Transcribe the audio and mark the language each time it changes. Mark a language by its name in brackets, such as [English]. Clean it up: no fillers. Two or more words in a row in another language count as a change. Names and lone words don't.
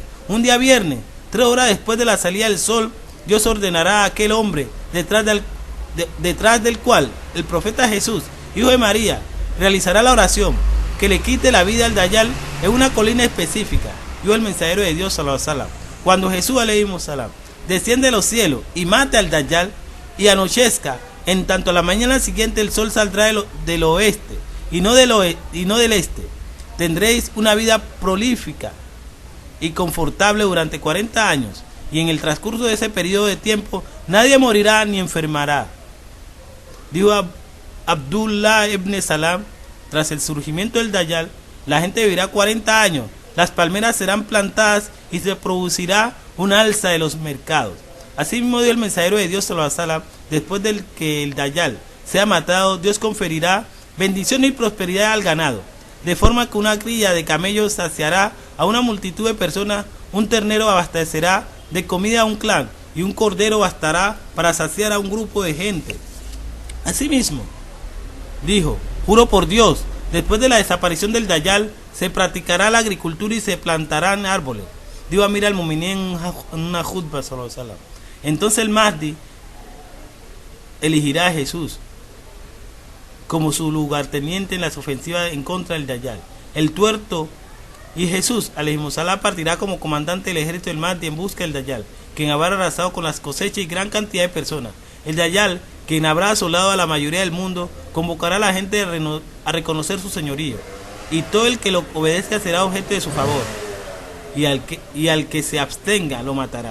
[Spanish] Un día viernes, 3 horas después de la salida del sol, Dios ordenará a aquel hombre detrás del cual el profeta Jesús, hijo de María, realizará la oración, que le quite la vida al Dayjal en una colina específica. Yo, el mensajero de Dios, [Arabic] صلى الله عليه وسلم, [Spanish] cuando Jesús [Arabic] عليه السلام [Spanish] desciende de los cielos y mate al Dayjal y anochezca, en tanto a la mañana siguiente el sol saldrá del oeste y no del este. Tendréis una vida prolífica y confortable durante 40 años, y en el transcurso de ese periodo de tiempo nadie morirá ni enfermará. Dijo Abdullah ibn Salam: tras el surgimiento del Dayjal, la gente vivirá 40 años, las palmeras serán plantadas y se producirá un alza de los mercados. Así mismo dio el mensajero de Dios, [Arabic] صلى الله عليه وسلم: [Spanish] después de que el Dayjal sea matado, Dios conferirá bendición y prosperidad al ganado, de forma que una cría de camellos saciará a una multitud de personas, un ternero abastecerá de comida a un clan, y un cordero bastará para saciar a un grupo de gente. Asimismo, dijo: juro por Dios, después de la desaparición del Dayjal, se practicará la agricultura y se plantarán árboles. Dijo Amir al-Mu'minin en una jutba, [Arabic] صلى الله عليه وسلم. [Spanish] Entonces el Mahdi elegirá a Jesús como su lugarteniente en las ofensivas en contra del Dayjal, el tuerto, y Jesús [Arabic] عليه السلام [Spanish] partirá como comandante del ejército del Mahdi en busca del Dayjal, quien habrá arrasado con las cosechas y gran cantidad de personas. El Dayjal, quien habrá asolado a la mayoría del mundo, convocará a la gente a reconocer su señorío, y todo el que lo obedezca será objeto de su favor, y al que se abstenga lo matará.